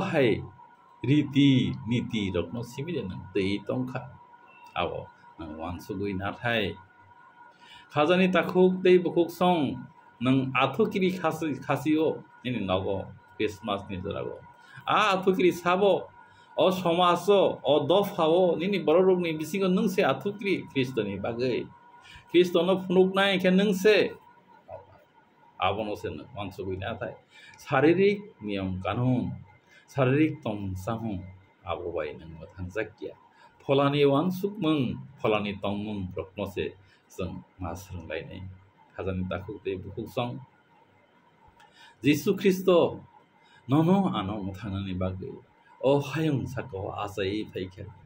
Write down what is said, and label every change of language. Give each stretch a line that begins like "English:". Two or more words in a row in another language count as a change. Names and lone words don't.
Kok Borok: hai riti niti rokno sibile nang tei tongkha abo nang wansugui na thai khajani takhuk tei bukuk song nang athukiri khasio ini nago Christmas ni jorago athukiri sabo o somaso o dofhao nini borok ni bisingo nungse athukiri Kristo ni bagai Kristo no phunuk nai khe nungse abono se wansugui na thai
Bangla: শারীরিক নিয়ম কানুন শারীরিক
Kok Borok: tong samung abo bai nang mathang jakya pholani wansuk mung pholani tongmung rokno se jong masrung lai nei khajani takhuk te bukuk song Jisu Kristo nono ano muthanani bagai o hayung sako asai phaikha